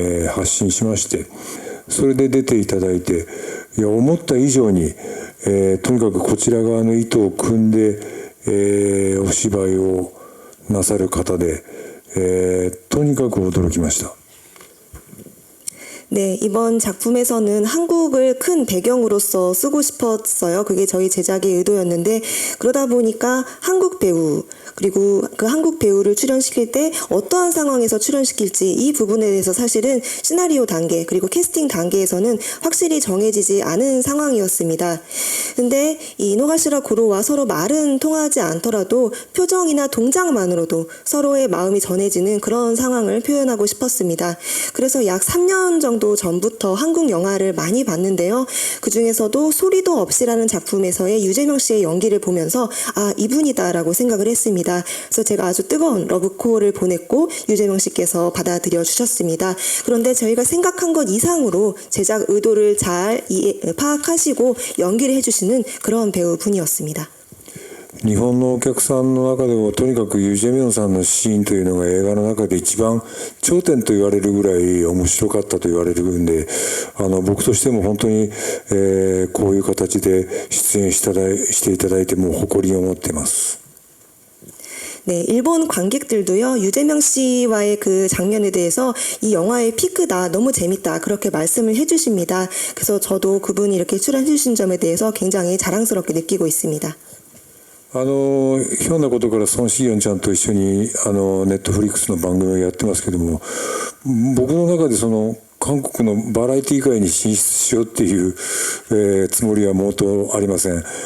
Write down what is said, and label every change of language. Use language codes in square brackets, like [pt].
[ja] 発信しまして、それで出ていただいて、いや思った以上に、とにかくこちら側の意図を組んで、お芝居をなさる方で、とにかく驚きました。 [ko] 네, 이번 작품에서는 한국을 큰 배경으로서 쓰고 싶었어요. 그게 저희 제작의 의도였는데, 그러다 보니까 한국 배우, 그리고 그 한국 배우를 출연시킬 때 어떠한 상황에서 출연시킬지 이 부분에 대해서 사실은 시나리오 단계, 그리고 캐스팅 단계에서는 확실히 정해지지 않은 상황이었습니다. 근데 이 이노가시라 고로와 서로 말은 통하지 않더라도 표정이나 동작만으로도 서로의 마음이 전해지는 그런 상황을 표현하고 싶었습니다. 그래서 약 3년 정도 전부터 한국 영화를 많이 봤는데요. 그 중에서도 소리도 없이라는 작품에서의 유재명 씨의 연기를 보면서 아, 이분이다라고 생각을 했습니다. 그래서 제가 아주 뜨거운 러브콜을 보냈고 유재명 씨께서 받아들여 주셨습니다. 그런데 저희가 생각한 것 이상으로 제작 의도를 잘 파악하시고 연기를 해주시는 그런 배우분이었습니다. [ja] 日本のお客さんの中でもとにかくユ・ジェミョンさんのシーンというのが映画の中で一番頂点と言われるぐらい面白かったと言われるんで、僕としても本当に、こういう形で出演していただいてもう誇りを持っています。 [ko] 네, 일본 관객들도요, 유재명 씨와의 그 장면에 대해서 이 영화의 피크다, 너무 재밌다, 그렇게 말씀을 해주십니다. 그래서 저도 그분이 이렇게 출연해주신 점에 대해서 굉장히 자랑스럽게 느끼고 있습니다. [ja] ひょんなことから孫シーヨンちゃんと一緒にネットフリックスの番組をやってますけども、僕の中でその韓国のバラエティ界に進出しようっていう、つもりは毛頭ありません。